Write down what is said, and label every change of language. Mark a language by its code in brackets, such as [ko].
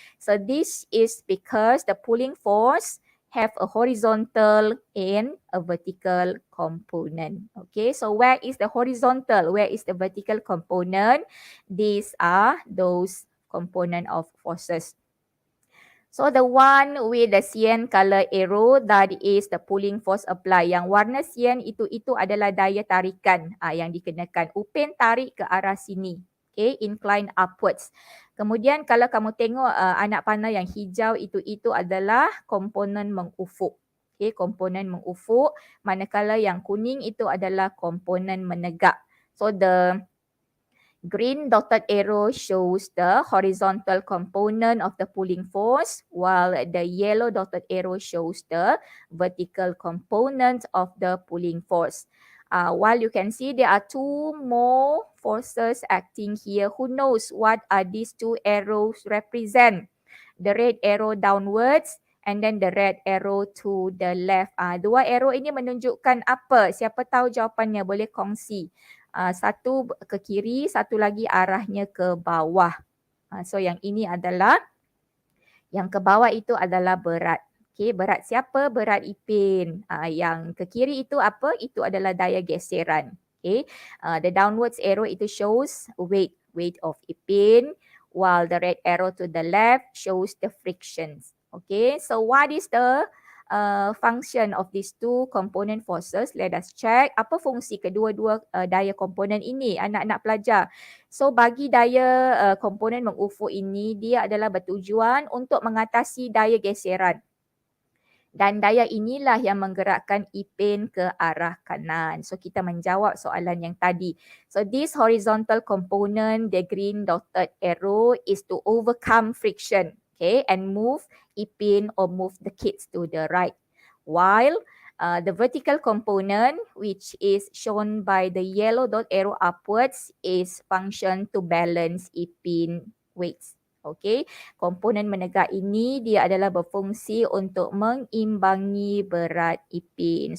[en] So this is because the pulling force have a horizontal and a vertical component. Okay, so where is the horizontal? Where is the vertical component? These are those component of forces. So the one with the cyan color arrow, that is the pulling force apply. [ms] Yang warna cyan itu adalah daya tarikan yang dikenakan. Upin tarik ke arah sini. Okay, [en] incline upwards. [ms] Kemudian kalau kamu tengok anak panah yang hijau itu adalah komponen mengufuk. Okay, komponen mengufuk. Manakala yang kuning itu adalah komponen menegak. [en] So the green dotted arrow shows the horizontal component of the pulling force, while the yellow dotted arrow shows the vertical component of the pulling force. While you can see there are two more forces acting here. Who knows what are these two arrows represent? The red arrow downwards and then the red arrow to the left. [ms] Dua arrow ini menunjukkan apa? Siapa tahu jawapannya boleh kongsi. Satu ke kiri, satu lagi arahnya ke bawah. So yang ini adalah, yang ke bawah itu adalah berat. Okay, berat siapa? Berat Ipin. Yang ke kiri itu apa? Itu adalah daya geseran. [en] Okay, the downwards arrow itu shows weight of Ipin, while the red arrow to the left shows the frictions. Okay, so what is the function of these two component forces? Let us check. [ms] Apa fungsi kedua-dua daya komponen ini, anak-anak pelajar? So bagi daya komponen mengufuk ini, dia adalah bertujuan untuk mengatasi daya geseran. Dan daya inilah yang menggerakkan Ipin ke arah kanan. So kita menjawab soalan yang tadi. [en] So this horizontal component, the green dotted arrow, is to overcome friction. Okay, and move Ipin or move the kids to the right. While the vertical component, which is shown by the yellow dot arrow upwards, is function to balance Ipin weights. [ms] Okay, komponen menegak ini dia adalah berfungsi untuk mengimbangi berat Ipin.